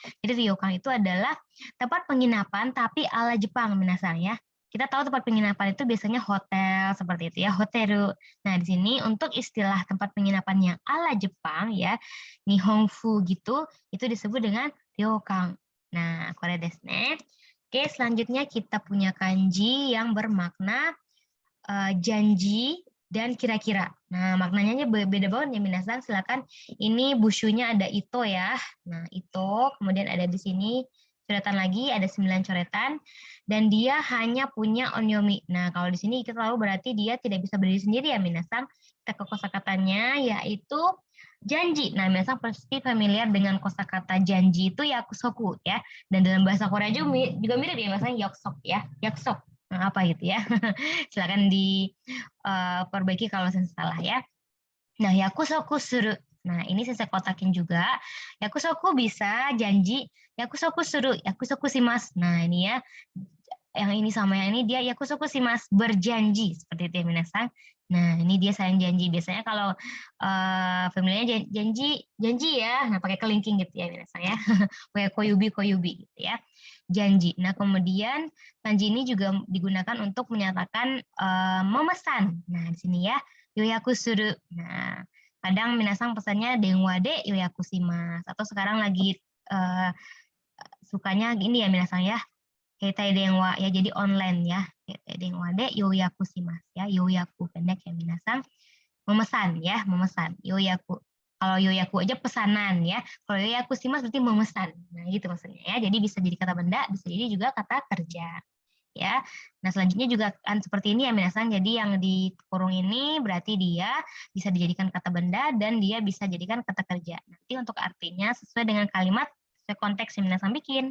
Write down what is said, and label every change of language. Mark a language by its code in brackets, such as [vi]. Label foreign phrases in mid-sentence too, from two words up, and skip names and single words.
[id] Jadi ryokang itu adalah tempat penginapan tapi ala Jepang minasan ya. Kita tahu tempat penginapan itu biasanya hotel seperti itu ya, hoteru. Nah, di sini untuk istilah tempat penginapan yang ala Jepang ya, nihonfu gitu, itu disebut dengan ryokang. Nah, [ja] これですね. [id] Oke, selanjutnya kita punya kanji yang bermakna janji dan kira-kira. Nah, maknanya beda banget ya minasan. Silakan ini bushunya ada ito ya. Nah, ito, kemudian ada di sini coretan lagi, ada 9 coretan, dan dia hanya punya onyomi. Nah, kalau di sini kita tahu berarti dia tidak bisa berdiri sendiri ya minasan. Kita ke kosakatanya yaitu janji. Nah, minasan pasti familiar dengan kosakata janji itu yakusoku ya. Dan dalam bahasa Korea juga mirip ya minasan yakusok ya. Yakusok. Nah, apa gitu ya. Silakan diperbaiki kalau saya salah ya. Nah, [ja] 約束する. [id] Nah, ini saya kotakin juga. Yakusoku bisa janji, [ja] 約束する、約束します. [id] Nah, ini ya. yang ini sama yang ini dia [ja] 約束します, [id] berjanji, seperti itu ya minasang. Nah, ini dia sayang janji. Biasanya kalau familinya janji janji ya, nah pakai kelingking gitu ya minasang ya. Kayak [ja] 小指小指 [id] gitu ya. Janji. Nah, kemudian kanji ini juga digunakan untuk menyatakan memesan. Nah, di sini ya, [ja] 予約する. [id] Nah, kadang minasang pesannya [ja] 電話で予約します, [id] atau sekarang lagi eh, sukanya gini ya minasang ya, [ja] 携帯電話 [id] ya, jadi online ya. [ja] 携帯電話で予約します [id] ya, yoyaku pendek ya minasang. Memesan ya, memesan. Yoyaku. Kalau yoyaku aja pesanan ya. Kalau [ja] 予約します [id] berarti memesan. Nah, gitu maksudnya ya. Jadi bisa jadi kata benda, bisa jadi juga kata kerja. Ya. Nah, selanjutnya juga kan seperti ini ya minasang. Jadi yang di kurung ini berarti dia bisa dijadikan kata benda dan dia bisa jadikan kata kerja. Nanti untuk artinya sesuai dengan kalimat, sesuai konteks yang minasang bikin.